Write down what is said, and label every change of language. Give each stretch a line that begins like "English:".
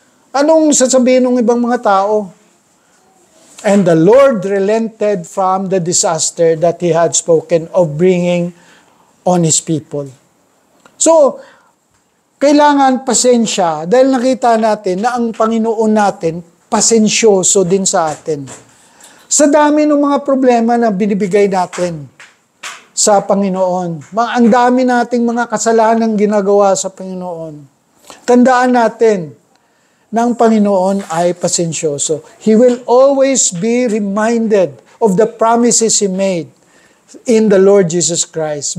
Filipino: Anong sasabihin ng ibang mga tao?
English: And the Lord relented from the disaster that He had spoken of bringing on His people.
Filipino: So, kailangan pasensya dahil nakita natin na ang Panginoon natin pasensyoso din sa atin. Sa dami ng mga problema na binibigay natin sa Panginoon. Ang dami nating mga kasalanang ginagawa sa Panginoon. Tandaan natin na ang Panginoon ay pasensyoso.
English: He will always be reminded of the promises He made in the Lord Jesus Christ.